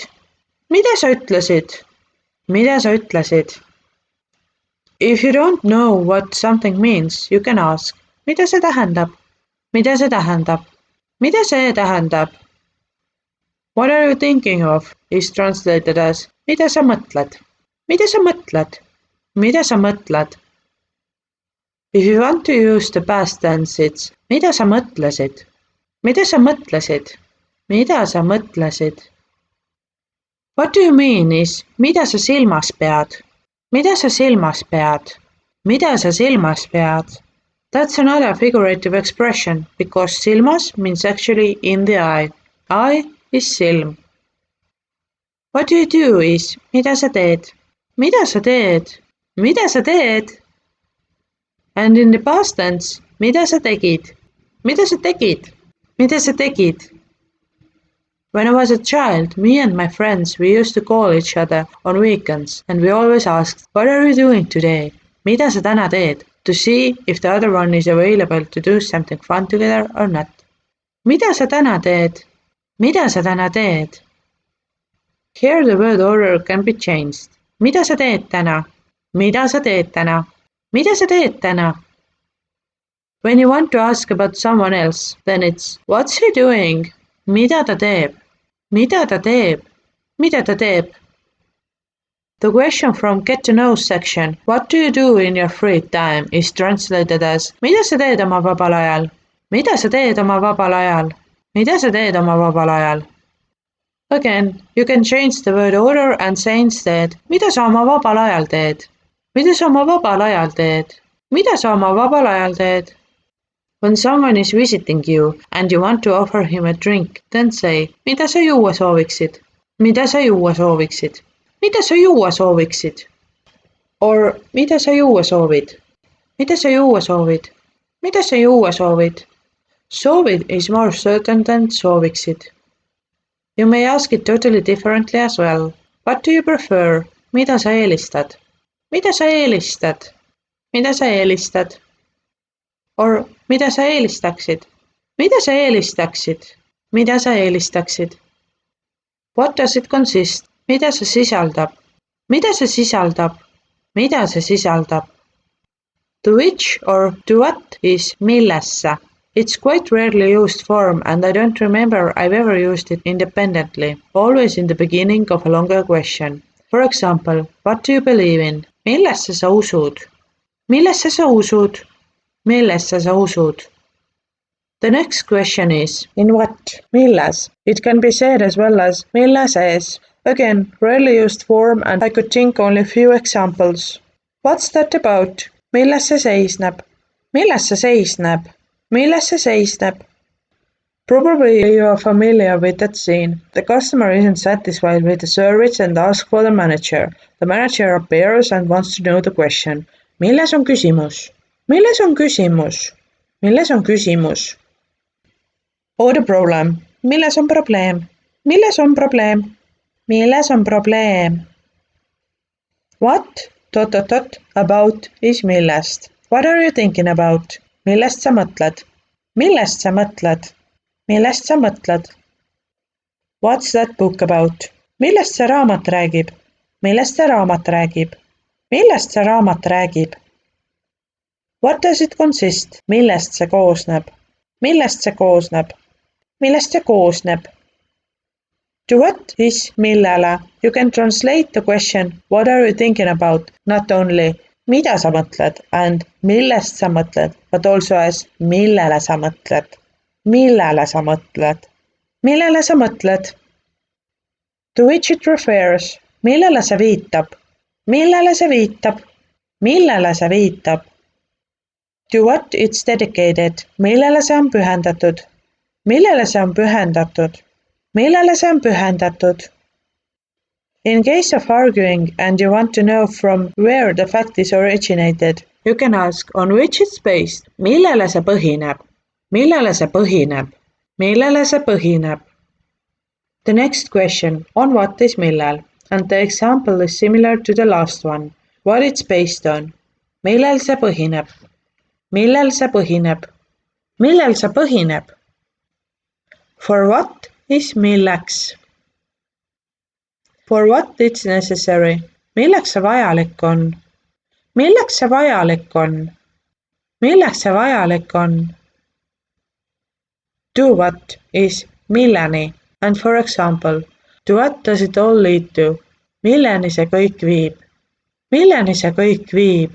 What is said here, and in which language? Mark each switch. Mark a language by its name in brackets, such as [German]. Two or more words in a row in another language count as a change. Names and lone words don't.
[Estonian] Mida sa ütlesid? Mida sa ütlesid? [English] If you don't know what something means, you can ask, [Estonian] mida see tähendab? Mida see tähendab? Mida see tähendab? [English] What are you thinking of is translated as [Estonian] mida sa mõtled? Mida sa mõtled? Mida sa mõtled? [English] If you want to use the past tense, it's [Estonian] mida sa mõtlesid? Mida sa mõtlesid? Mida sa mõtlesid? [English] What do you mean is [Estonian] mida sa silmas pead? Mida sa silmas pead? Mida sa silmas pead? [English] That's another figurative expression because silmas means actually in the eye. Eye is silm. What do you do is [Estonian] mida sa teed? Mida sa teed? Mida sa teed? [English] And in the past tense, [Estonian] mida sa tegid? Mida sa tegid? Mida sa tegid? [English] When I was a child, me and my friends, we used to call each other on weekends and we always asked, what are you doing today? [Estonian] Mida sa täna teed? [English] To see if the other one is available to do something fun together or not. [Estonian] Mida sa täna teed? Mida sa täna teed? [English] Here the word order can be changed. [Estonian] Mida sa teed täna? Mida sa teed täna? Mida sa teed täna? [English] When you want to ask about someone else, then it's what's he doing? [Estonian] Mida ta teeb? Mida ta teeb? Mida ta teeb? [English] The question from Get to Know section, what do you do in your free time, is translated as [Estonian] mida sa teed oma vabal ajal? Mida sa teed oma vabal ajal? Mida sa teed oma vabal ajal? [English] Again, you can change the word order and say instead, [Estonian] mida sa oma vabal ajal teed? Mida sa oma vabal ajal teed? Mida sa oma vabal ajal teed? [English] When someone is visiting you and you want to offer him a drink, then say, [Estonian] mida sa juua sooviksid? Mida sa juua sooviksid? Mida sa juua sooviksid? Or mida sa juua soovid? Mida sa juua soovid? Mida sa juua soovid? [English] Soovid is more certain than sooviksid. You may ask it totally differently as well. What do you prefer? [Estonian] Mida sa eelistad? Mida sa eelistad? Mida sa eelistad? Or mida sa eelistaksid? Mida sa eelistaksid? Mida sa eelistaksid? [English] What does it consist? [Estonian] Mida see sisaldab? Mida see sisaldab? Mida see sisaldab? [English] To which or to what is millesse. It's quite rarely used form and I don't remember I've ever used it independently, always in the beginning of a longer question. For example, what do you believe in? [Estonian] Millesse sa usud? Millesse sa usud? Millesse sa usud? [English] The next question is, in what? [Estonian] Milles. [English] It can be said as well as milleses. Again, rarely used form and I could think only few examples. What's that about? [Estonian] Milles see seisneb? Milles see seisneb? Milles see seisneb? [English] Probably you are familiar with that scene. The customer isn't satisfied with the service and asks for the manager. The manager appears and wants to know the question. [Estonian] Milles on küsimus? Milles on küsimus? Milles on küsimus? [English] Or the problem. [Estonian] Milles on probleem? Milles on probleem? Milles on probleem? [English] What? About is millest. What are you thinking about? [Estonian] Millest sa mõtled? Millest sa mõtled? Millest sa mõtled? [English] What's that book about? [Estonian] Millest see raamat räägib? Millest see raamat räägib? Millest see raamat räägib? [English] What does it consist? [Estonian] Millest see koosneb? Millest see koosneb? Millest see koosneb? [English] To what is millele? You can translate the question what are you thinking about not only [Estonian] mida sa mõtled [English] and [Estonian] millest sa mõtled, [English] but also as [Estonian] millele sa mõtled. Millele sa mõtled? Millele sa mõtled? [English] To which it refers? [Estonian] Millele see viitab? Millele see viitab? Millele see viitab? [English] To what it's dedicated? [Estonian] Millele see on pühendatud? Millele see on pühendatud? Millele see on pühendatud? [English] In case of arguing and you want to know from where the fact is originated, you can ask on which it's based. [Estonian] Millele see põhineb? Millele see põhineb? Millele see põhineb? [English] The next question, on what is millel? And the example is similar to the last one. What it's based on? [Estonian] Millel see põhineb? Millel see põhineb? Millel see põhineb? [English] For what is milleks? For what it's necessary? [Estonian] Milleks see vajalik on? Milleks see vajalik on? Milleks see vajalik on? [English] To what is milleni? And for example, to what does it all lead to? [Estonian] Milleni see kõik viib? Milleni see kõik viib?